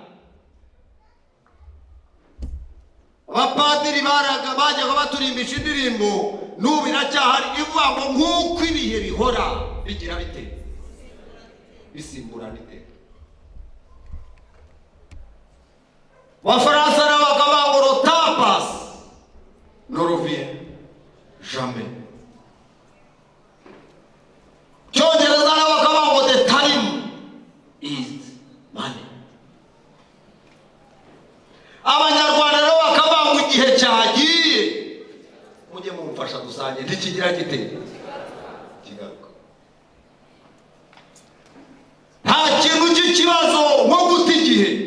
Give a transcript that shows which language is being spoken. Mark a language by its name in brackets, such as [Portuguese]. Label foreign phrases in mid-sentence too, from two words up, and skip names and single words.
[Kinyarwanda] Abapadiri bajyaga baturimbisha indirimbo n'ubu iracyahari ivuga ngo nk'uko ibihe bihora bigira bite bisimburana iteka. Abafaransa nabo bakavuga ngo [French] le temps passe ne revient jamais. [Kinyarwanda] Cyongereza nabo bakavuga ngo [English] the time is money. [Kinyarwanda] Abanyarwanda nabo bakavuga ngo igihe cyagiye. Mujye mumfasha dusange ntikigira gite kigaruka. Nta kintu cy'ikibazo nko guta igihe.